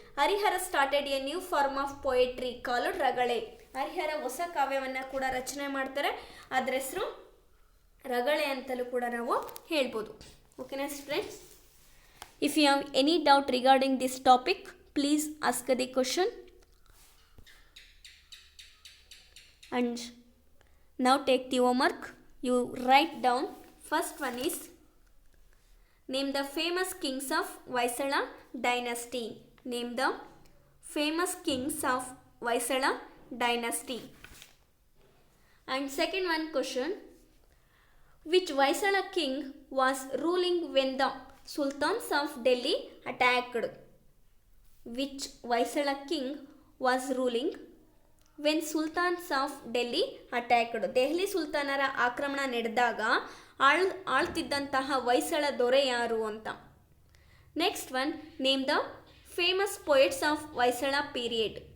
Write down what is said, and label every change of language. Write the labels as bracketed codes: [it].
[en] Harihara started a new form of poetry called ragale. [kn] ಹರಿಹರ ಹೊಸ ಕಾವ್ಯವನ್ನು ಕೂಡ ರಚನೆ ಮಾಡ್ತಾರೆ, ಅದರ ಹೆಸರು ರಗಳೆ ಅಂತಲೂ ಕೂಡ ನಾವು ಹೇಳ್ಬೋದು. ಓಕೆನಾ friends? [en] If you have any doubt regarding this topic, please ask the question. And now take the homework. You write down. First one is name the famous kings of Vaisala dynasty. Name the famous kings of Vaisala dynasty. And second one question, which Vaisala king was ruling when the sultans of Delhi attacked? Which Vaisala king was ruling when sultans of Delhi attacked? [kn] Delhi ಸುಲ್ತಾನರ ಆಕ್ರಮಣ ನಡೆದಾಗ ಆಳ್ತಿದ್ದಂತಹ ಹೊಯ್ಸಳ ದೊರೆ ಯಾರು ಅಂತ. [en] Next one, name the famous poets of Hoysala period.